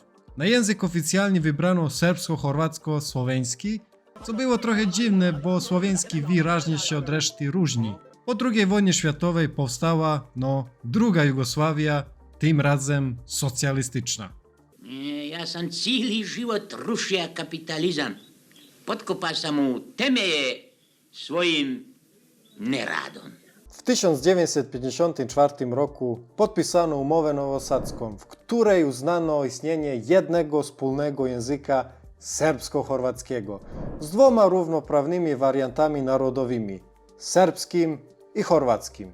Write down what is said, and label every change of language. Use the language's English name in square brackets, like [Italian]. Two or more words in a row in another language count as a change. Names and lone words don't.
[Polish] Na język oficjalnie wybrano serbsko-chorwacko-słoweński, co było trochę dziwne, bo słoweński wyraźnie się od reszty różni. Po II wojnie światowej powstała, druga Jugosławia, tym razem socjalistyczna. [Croatian] Ja sam cijeli život rušio kapitalizam. Potkopao sam mu temelje svojim neradom. [Polish] W 1954 roku podpisano umowę nowosadzką, w której uznano istnienie jednego wspólnego języka serbsko-chorwackiego z dwoma równoprawnymi wariantami narodowymi – serbskim i chorwackim.